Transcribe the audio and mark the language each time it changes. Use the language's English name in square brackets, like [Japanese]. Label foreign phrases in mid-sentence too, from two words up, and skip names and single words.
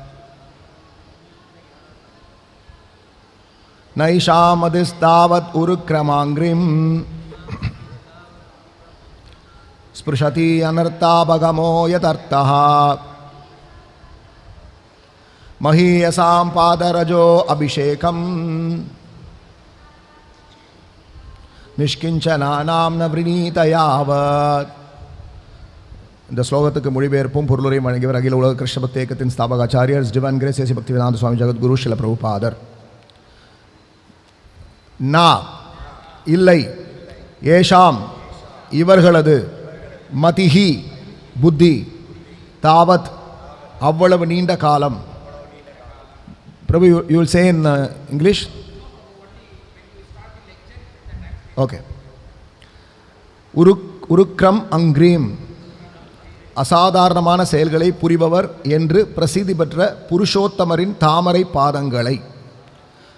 [Sanskrit] नैषां मतिस्तावद् उरुदाम्नि स्पृशति अनर्थापगमो यदर्थः महीयसां पादरजो अभिषेकं निष्किञ्चनानां न वृणीत यावत्. [Tamil] இந்த ஸ்லோகத்துக்கு மொழிபெயர்ப்பும் பொருளுரையும் வழங்கியவர் அகில உலக கிருஷ்ண பக்தி இயக்கத்தின் ஸ்தாபக ஆச்சாரியர் டிவைன் கிரேஸ் ஏசி பக்திவேதாந்த சுவாமி ஜகத் குரு ஸ்ரீல பிரபுபாதர். நா இல்லை, ஏஷாம் இவர்களது, மதிஹி புத்தி, தாவத் அவ்வளவு நீண்ட காலம். பிரபு, [English] You will say in English. [Tamil] ஓகே. [Sanskrit] उरुक्रम अङ्घ्रिम् [Tamil] அசாதாரணமான செயல்களை புரிபவர் என்று பிரசித்தி பெற்ற புருஷோத்தமரின் தாமரை பாதங்களை.